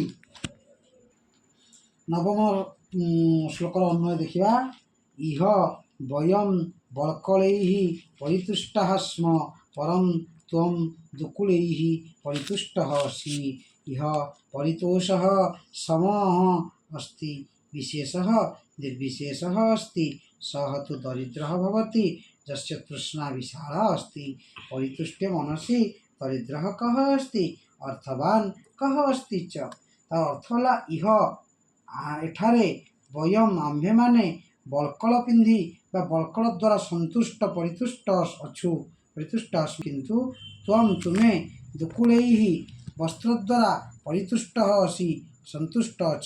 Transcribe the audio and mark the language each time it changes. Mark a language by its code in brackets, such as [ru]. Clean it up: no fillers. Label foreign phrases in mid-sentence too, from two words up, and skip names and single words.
[or] ନବମ ଶ୍ଲୋକର ଅନ୍ୱୟ ଦେଖିବା। [sa] ଇହ ବୟଂ ବଳ୍କଳୈଃ ପରିତୁଷ୍ଟାଃ ସ୍ମ ପରଂ ତ୍ୱଂ ଦୁକୁଳୈଃ ପରିତୁଷ୍ଟଃ ଅସି। ଇହ ପରିତୋଷଃ ସମଃ अस्ति विशेषः निर्विशेषः अस्ति सः तु दरिद्रः भवति यस्य तृष्णा विशाला अस्ति। परितुष्टे मनसि दरिद्रः कः अस्ति अर्थवान कः अस्ति च। [or] ତାର ଅର୍ଥ ହେଲା ଇହ ଏଠାରେ ବୟମ୍ ଆମ୍ଭେମାନେ ବଳ୍କଳ ପିନ୍ଧି ବା ବଳ୍କଳ ଦ୍ୱାରା ସନ୍ତୁଷ୍ଟ ପରିତୁଷ୍ଟ ଅଛୁ କିନ୍ତୁ ତ୍ୱଂ ତୁମେ ଦୁକୁଳୈଃ ବସ୍ତ୍ର ଦ୍ୱାରା [sa] ପରିତୁଷ୍ଟ ଅସି [or] ସନ୍ତୁଷ୍ଟ ଅଛ।